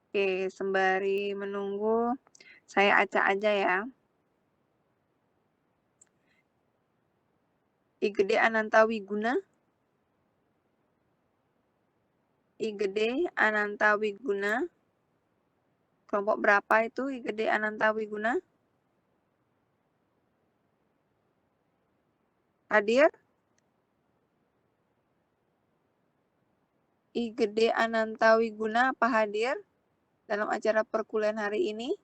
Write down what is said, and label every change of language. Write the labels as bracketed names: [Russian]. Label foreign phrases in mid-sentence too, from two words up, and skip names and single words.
[Indonesian] Oke, sembari menunggu, saya acak aja ya. I gede Ananta Wiguna. I gede Ananta Wiguna. Kelompok berapa itu I gede Ananta Wiguna? Hadir? I gede Ananta Wiguna apa hadir dalam acara perkuliahan hari ini?